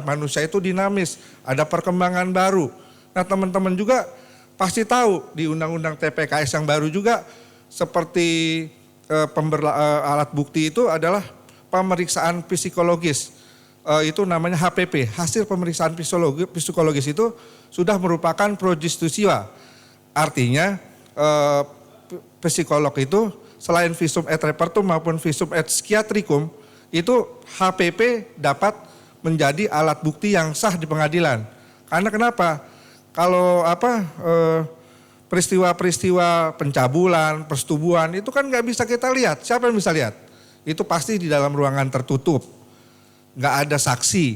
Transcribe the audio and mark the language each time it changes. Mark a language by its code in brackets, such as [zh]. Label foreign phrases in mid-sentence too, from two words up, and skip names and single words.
[id] Manusia itu dinamis, ada perkembangan baru. Nah, teman-teman juga pasti tahu di Undang-Undang TPKS yang baru juga seperti alat bukti itu adalah pemeriksaan psikologis. Itu namanya HPP, hasil pemeriksaan psikologis itu sudah merupakan [la] pro justisia. [id] Artinya psikolog itu selain [la] visum et repertum [id] maupun [la] visum et psikiatrikum, [id] itu HPP dapat menjadi alat bukti yang sah di pengadilan. Karena kenapa? Kalau peristiwa-peristiwa pencabulan, persetubuhan itu kan nggak bisa kita lihat. Siapa yang bisa lihat? Itu pasti di dalam ruangan tertutup, nggak ada saksi.